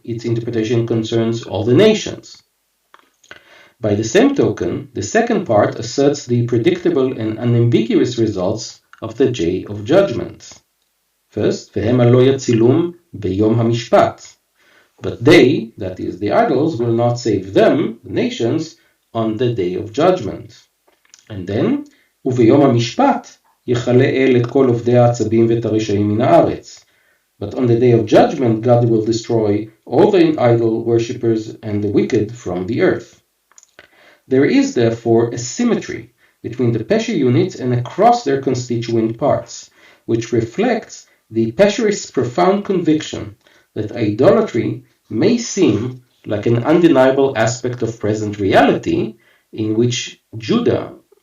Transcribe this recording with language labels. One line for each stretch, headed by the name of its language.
English: Its interpretation concerns all the nations. By the same token, the second part asserts the predictable and unambiguous results of the Day of Judgment.
Hebrew: First, vehem lo yatzilum beyom hamishpat.
English: But they, that is the idols, will not save them, the nations, on the day of judgment. And then,
Hebrew: וביום המשפט יכלה אל את כל עובדי העצבים ואת הרשעים מן הארץ.
English: But on the day of judgment, God will destroy all the idol worshippers and the wicked from the earth. There is therefore a symmetry between the Pesher units and across their constituent parts, which reflects the Pesherist's profound conviction that idolatry may seem like an undeniable aspect of present reality, in which Judah